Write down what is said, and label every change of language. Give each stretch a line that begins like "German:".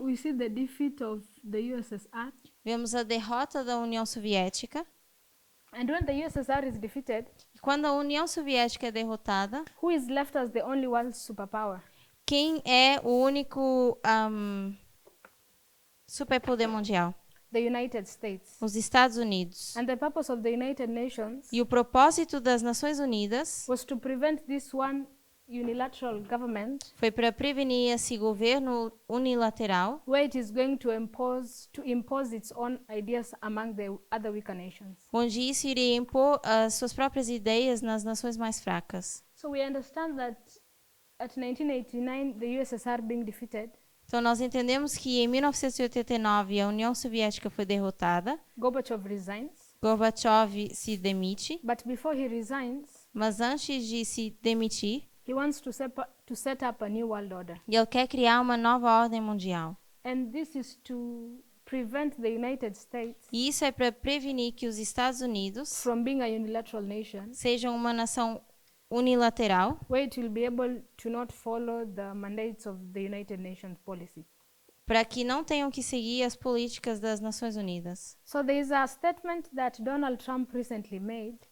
English: we see the defeat of the USSR.
Portuguese: vemos a derrota da União Soviética.
English: And when the USSR is defeated,
Portuguese: E quando a União Soviética é derrotada,
English: who is left as the only world superpower?
Portuguese: quem é o único superpoder mundial?
English: The United States.
Portuguese: Os Estados Unidos.
English: And the purpose of the United Nations
Portuguese: E o propósito das Nações Unidas
English: was to prevent this one unilateral government
Portuguese: foi para prevenir esse governo unilateral,
English: where it is going to impose its own ideas among the other weaker nations.
Portuguese: onde isso iria impor as suas próprias ideias nas nações mais fracas.
English: So we understand that at 1989, the USSR being defeated,
Portuguese: Então nós entendemos que em 1989 a União Soviética foi derrotada,
English: Gorbachev resigns.
Portuguese: Gorbachev se demite,
English: But before he resigns,
Portuguese: mas antes de se demitir,
English: he wants to set up a new world order.
Portuguese: ele quer criar uma nova ordem mundial.
English: And this is to prevent the United States
Portuguese: E isso é para prevenir que os Estados Unidos
English: from being a unilateral nation,
Portuguese: sejam uma nação unilateral,
English: where it will be able to not follow the mandates of the United Nations policy.
Portuguese: para que não tenham que seguir as políticas das Nações Unidas.
English: So there is a statement that Donald Trump recently made.